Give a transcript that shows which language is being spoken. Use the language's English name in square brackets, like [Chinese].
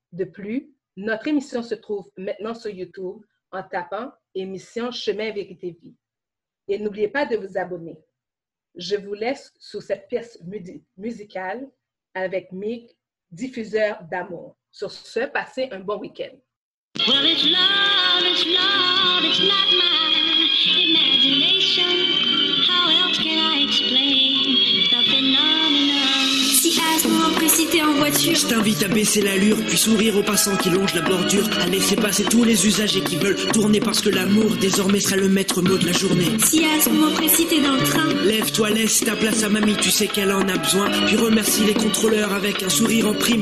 [French] De plus, notre émission se trouve maintenant sur YouTube en tapant « Émission Chemin Vérité Vie ». Et n'oubliez pas de vous abonner. Je vous laisse sous cette pièce musicale avec Mick, diffuseur d'amour. Sur ce, passez un bon week-end. [English] Well, it's love, it's not my imagination. How else can I explain the phenomenon? [French] Si à ce moment précis t'es en voiture, je t'invite à baisser l'allure, puis sourire aux passants qui longent la bordure, à laisser passer tous les usagers qui veulent tourner parce que l'amour désormais sera le maître mot de la journée. Si à ce moment précis t'es dans le train, lève-toi, laisse ta place à mamie, tu sais qu'elle en a besoin, puis remercie les contrôleurs avec un sourire en prime.